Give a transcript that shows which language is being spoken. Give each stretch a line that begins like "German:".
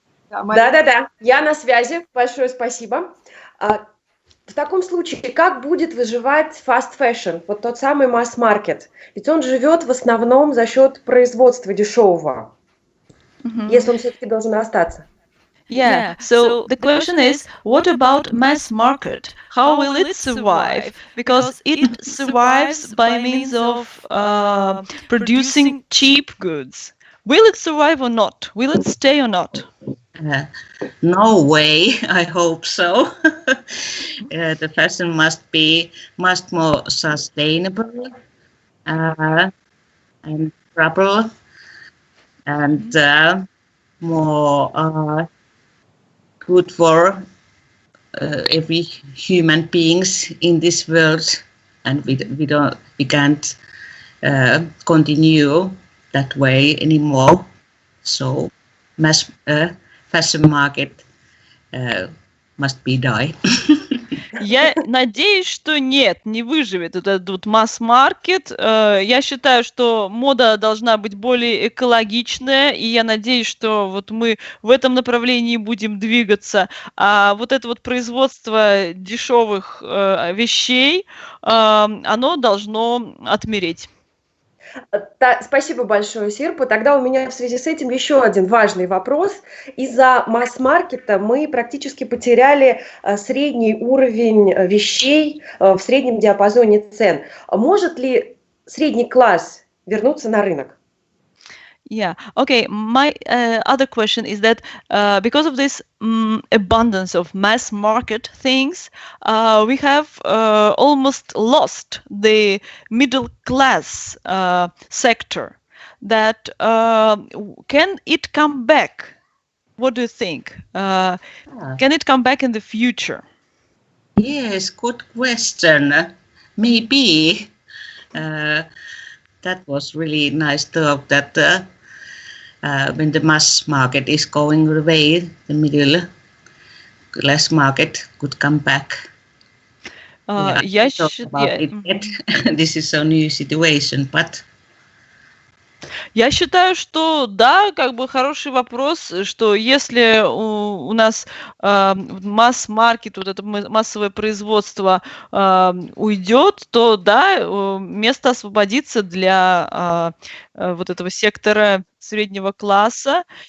Russian: Да, я на связи. Большое спасибо. В таком случае, как будет выживать fast fashion, вот тот самый масс-маркет? Ведь он живет в основном за счет производства дешевого, если он все-таки должен остаться.
English: Yeah, so the question is, what about mass market? How will it survive? Because it survives by means of producing cheap goods. Will it survive or not? Will it stay or not? No way, I hope so. The fashion must be much more sustainable and durable and more good for every human beings in this world, and we can't continue that way anymore. So mass fashion market must be die.
Russian: Я надеюсь, что нет, не выживет этот масс-маркет. Я считаю, что мода должна быть более экологичная, и я надеюсь, что вот мы в этом направлении будем двигаться. А вот это вот производство дешевых вещей, оно должно отмереть. Спасибо большое, Сирпа. Тогда у меня в связи с этим еще один важный вопрос. Из-за масс-маркета мы практически потеряли средний уровень вещей в среднем диапазоне цен. Может ли средний класс вернуться на рынок?
English: Yeah. Okay. My other question is that because of this abundance of mass market things, we have almost lost the middle class sector. That can it come back? What do you think? Can it come back in the future? Yes, good question. Maybe. That was really nice talk that when the mass market is going away, the middle class market could come back. Yeah,
Russian: Я
English: I thought about it yet. This is a new situation, but
Russian: Я считаю, что да, как бы хороший вопрос, что если у нас масс-маркет, вот это массовое производство уйдет, то да, место освободится для вот этого сектора среднего класса.